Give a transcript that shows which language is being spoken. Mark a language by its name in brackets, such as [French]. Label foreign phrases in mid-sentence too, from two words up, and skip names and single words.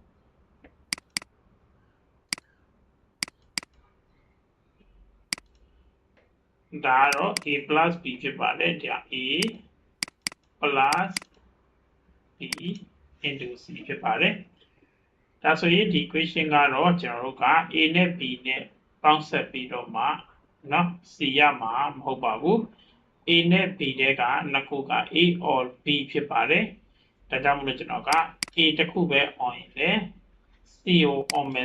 [Burmese] ဒါတော့ [English] a plus b [Burmese] ဖြစ်ပါတယ်ဒါ [English] a plus b into c [Burmese] ဖြစ်ပါတယ်ဒါဆိုရင်ဒီ equation ကတော့ကျွန်တော်တို့က a နဲ့ b နဲ့ပေါင်းဆက် ပြီးတော့မှเนาะ c ရမှာမဟုတ်ပါဘူး a နဲ့ b တဲ့ကနှစ်ခုက [English] a or b [Burmese] ဖြစ် ပါတယ်ဒါကြောင့်မလို့ကျွန်တော်က a တစ်ခုပဲ on ရင်လေ c ကို on မယ်